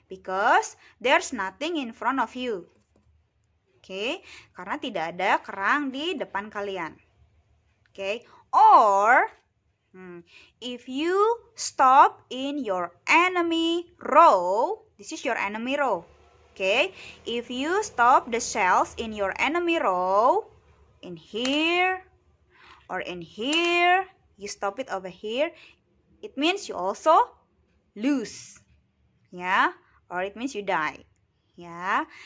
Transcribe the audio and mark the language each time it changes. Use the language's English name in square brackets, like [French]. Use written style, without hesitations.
[English] Because there's nothing in front of you. [Indonesian] Oke, karena tidak ada kerang di depan kalian. [English] Oke, or if you stop in your enemy row, this is your enemy row. Okay, if you stop the shells in your enemy row, in here or in here, you stop it over here, it means you also lose, ya, or it means you die, ya.